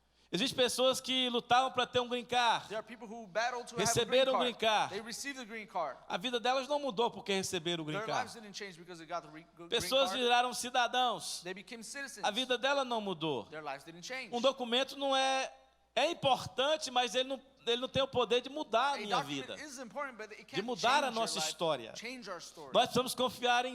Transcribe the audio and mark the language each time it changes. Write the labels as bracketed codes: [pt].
[pt] Existem pessoas que lutavam para ter um green card. [en] There are people who battle to [pt] Receberam [en] have a green green card. They received the green card. [pt] A vida delas não mudou porque receberam o green [en] Their [pt] card. [en] lives didn't change because they got the green [pt] Pessoas [en] card. [pt] viraram cidadãos. [en] They became citizens. [pt] A vida dela não mudou. [en] Their lives didn't change. [pt] Um documento não é importante, mas ele não tem o poder de mudar a [en] A [pt] minha [en] document [pt] vida. [en] is important, but it [pt] De [en] can't [pt] mudar a [en] change [pt] nossa [en] your life, [pt] história. [en] change our story. [pt] Nós precisamos confiar em